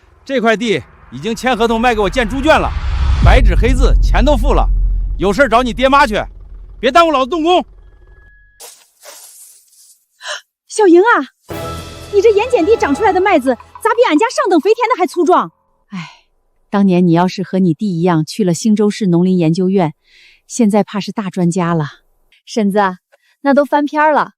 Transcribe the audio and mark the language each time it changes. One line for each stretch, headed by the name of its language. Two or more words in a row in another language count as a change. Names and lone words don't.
Chinese: 這塊地已經簽合同賣給我建豬圈了，白紙黑字，錢都付了。有事找你爹媽去，別耽誤老子動工。小莹啊，你这盐碱地长出来的麥子，咋比俺家上等肥田的还粗壯？哎，當年你要是和你弟一樣去了興州市農林研究院，現在怕是大專家了。嬸子，那都翻篇了。